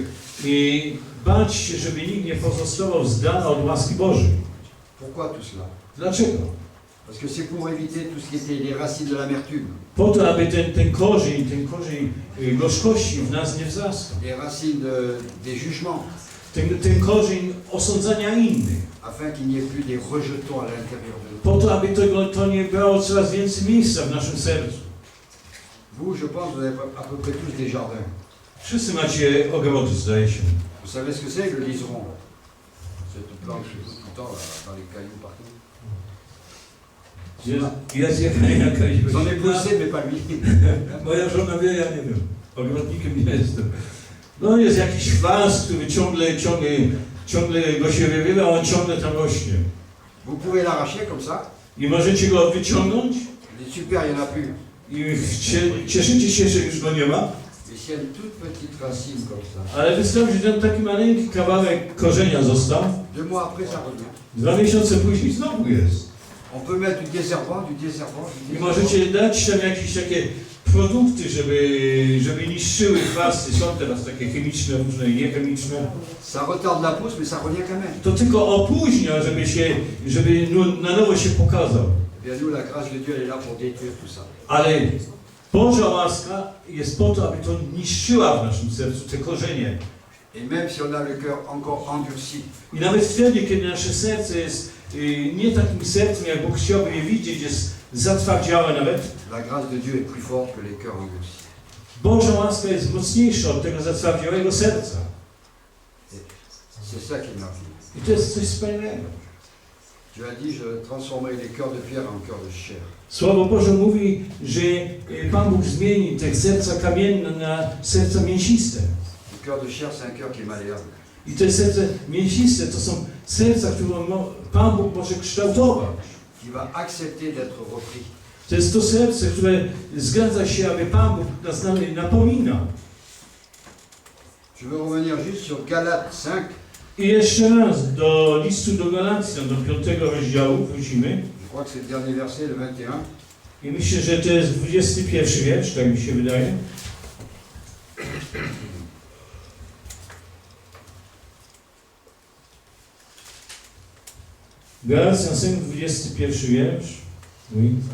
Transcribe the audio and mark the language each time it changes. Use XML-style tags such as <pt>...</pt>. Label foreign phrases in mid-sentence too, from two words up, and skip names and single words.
<pl>I bać się, żeby nikt nie pozostawał z dala od łaski Bożej.</pl> <fr>Pourquoi tout cela?</fr> <pl>Dlaczego?</pl> <fr>Parce que c'est pour éviter tout ce qui était les racines de l'amertume,</fr> <pl>Po to, aby ten korzeń gorzkości w nas nie wzrastał.</pl> <fr>les racines des jugements,</fr> <pl>Ten korzeń osądzania innych.</pl> <fr>afin qu'il n'y ait plus des rejetons à l'intérieur de nous.</fr> <pl>Po to, aby to nie brało coraz więcej miejsca w naszym sercu.</pl> <fr>Vous, je pense, vous avez à peu près tous des jardins.</fr> <pl>Wszyscy macie ogrody, zdaje się.</pl> <fr>Vous savez ce que c'est que le liseron? Cette plante qui pousse tout le temps là, dans les cailloux partout.</fr> <pl>Jest jakaś</pl> <fr>J'en ai poussé, mais pas lui.</fr> <pl>Moja żona wie, ja nie wiem. Ogrodnikiem nie jestem. No jest jakiś kwas, który ciągle go się wywiewa, a on ciągle tam rośnie.</pl> <fr>Vous pouvez l'arracher comme ça.</fr> <pl>I możecie go wyciągnąć</pl> <fr>Il est super, il n'y en a plus.</fr> <pl>i cieszycie się, że już go nie ma,</pl> <fr>Mais s'il y a une toute petite racine comme ça,</fr> <pl>ale wystarczy, że ten taki maleńki kawałek korzenia został,</pl> <fr>2 mois après, ça revient.</fr> <pl>2 miesiące później znowu jest.</pl> <fr>On peut mettre du désherbant, du désherbant, du</fr> <pl>I</pl> <fr>désherbant.</fr> <pl>możecie dać tam jakieś takie produkty, żeby niszczyły chwasty. Są teraz takie chemiczne, różne i niechemiczne.</pl> <fr>Ça retarde la pousse, mais ça revient quand même.</fr> <pl>To tylko opóźnia, żeby na nowo się pokazał.</pl> <fr>Eh bien, nous, la grâce de Dieu, elle est là pour détruire tout ça.</fr> <pl>Ale Boża łaska jest po to, aby to niszczyła w naszym sercu te korzenie.</pl> <fr>Et même si on a le cœur encore endurci,</fr> <pl>I nawet wtedy, kiedy nasze serce jest nie takim sercem, jak Bóg chciałby je widzieć, jest zatwardziałe nawet,</pl> <fr>la grâce de Dieu est plus forte que les cœurs endurcis.</fr> <pl>Boża łaska jest mocniejsza od tego zatwardziałego serca.</pl> <fr>C'est ça qui m'a fait.</fr> <pl>I to jest coś wspaniałego.</pl> <fr>Dieu a dit, je transformerai les cœurs de pierre en cœurs de chair.</fr> <pl>Słowo Boże mówi, że Pan Bóg zmieni te serca kamienne na serca mięsiste.</pl> <fr>Le cœur de chair, c'est un cœur qui est malléable.</fr> <pl>I te serce mięsiste to są serca, które Pan Bóg może kształtować.</pl> <fr>Qui va accepter d'être repris.</fr> <pl>To jest to serce, które zgadza się, aby Pan Bóg nas napominał.</pl> <fr>Je veux revenir juste sur Galates 5.</fr> <pl>I jeszcze raz do listu do Galacjan, do 5 rozdziału wrócimy.</pl> <fr>Je crois que c'est le dernier verset, le 21.</fr> <pl>I myślę, że to jest 21 wiersz, tak mi się wydaje. Galacjan 5, 21 wiersz.</pl> <fr>Oui.</fr>